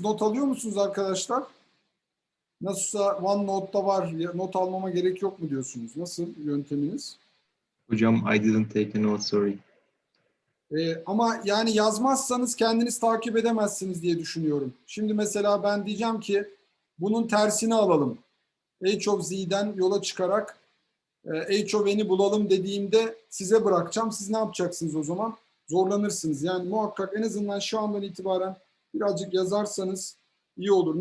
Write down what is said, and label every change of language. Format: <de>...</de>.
<tr>Not alıyor musunuz arkadaşlar? Nasılsa OneNote'da var. Not almama gerek yok mu diyorsunuz? Nasıl yönteminiz?</tr> <en>Hocam, I didn't take a note, sorry.</en> <tr>Ama yani yazmazsanız kendiniz takip edemezsiniz diye düşünüyorum. Şimdi mesela ben diyeceğim ki bunun tersini alalım. H of z'den yola çıkarak H of n'i bulalım dediğimde size bırakacağım. Siz ne yapacaksınız o zaman? Zorlanırsınız. Yani muhakkak en azından şu andan itibaren birazcık yazarsanız iyi olur.</tr>